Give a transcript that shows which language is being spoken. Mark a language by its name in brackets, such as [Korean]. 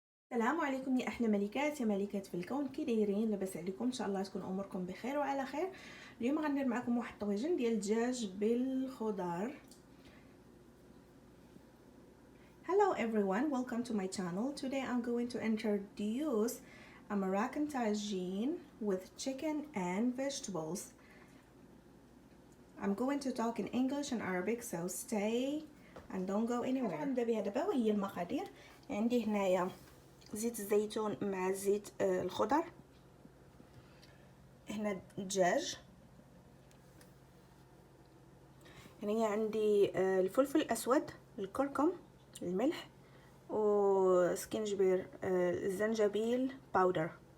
[Arabic] السلام عليكم يا احلى ملكات، يا ملكات في الكون. كي دايرين؟ لاباس عليكم؟ ان شاء الله تكون اموركم بخير وعلى خير. اليوم غندير معكم واحد الطواجن ديال الدجاج بالخضار. [English] Hello everyone, welcome to my channel. Today I'm going to introduce a Moroccan tagine with chicken and vegetables. I'm going to talk in English and Arabic, so stay and don't go anywhere. [Arabic] غنبدا بها دابا وهي المقادير. عندي هنايا زيت الزيتون مع زيت الخضر، هنا الدجاج، هنا عندي الفلفل الاسود، الكركم، الملح وسكينجبير، الزنجبيل باودر.